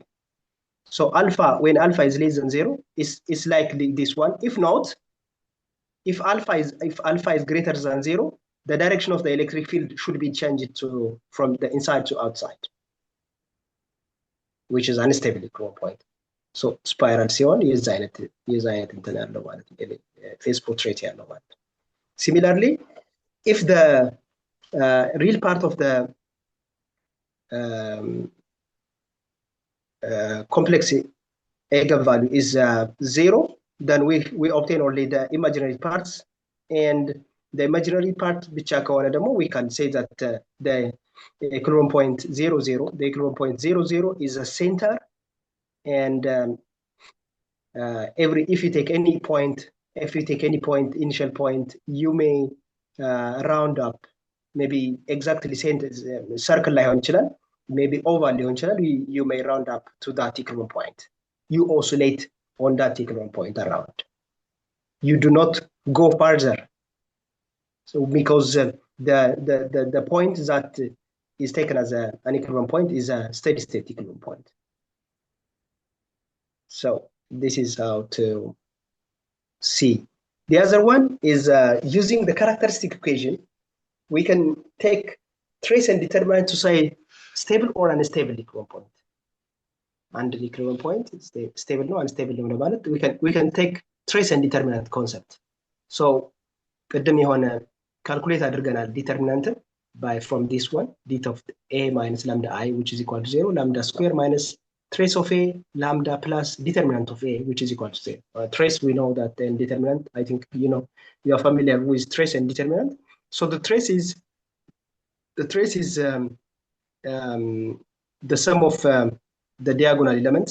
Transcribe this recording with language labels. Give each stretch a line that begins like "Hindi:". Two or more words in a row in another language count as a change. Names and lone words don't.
English: So alpha, when alpha is less than 0, is like this one. If not, if alpha is greater than 0, the direction of the electric field should be changed from the inside to outside, which is unstable equilibrium point. So spiral
Amharic: ሲሆን የዛ አይነት እንትን ያለው ማለት ነው
English: phase portrait
Amharic: ያለው ማለት ነው.
English: Similarly, if the real part of the complex eigenvalue is 0, then we obtain only the imaginary parts, and the imaginary part
Amharic: ብቻ ከሆነ ደግሞ
English: we can say that the equilibrium point 0 0, the equilibrium point 0 0 is a center, and if you take any point, initial point, you may round up, maybe exactly center, circle
Amharic: ላይሆን ይችላል,
English: maybe oval
Amharic: ሊሆን ይችላል,
English: you may round up to that equilibrium point. You oscillate on that equilibrium point around. You do not go further. So because the point that is taken as an equilibrium point is a steady state equilibrium point. So this is how to see. The other one is using the characteristic equation. We can take trace and determine to say stable or unstable equilibrium point. And the equilibrium point is stable no unstable no ማለት we can take trace and determinant concept. So
Amharic: ቅድም የሆነ calculate አድርገናል
English: determinant by from this one, det of a minus lambda I, which is equal to 0, lambda square minus trace of a lambda plus determinant of a, which is equal to 0. Trace, we know that, and determinant, I think you are familiar with trace and determinant. So the trace is the sum of the diagonal elements.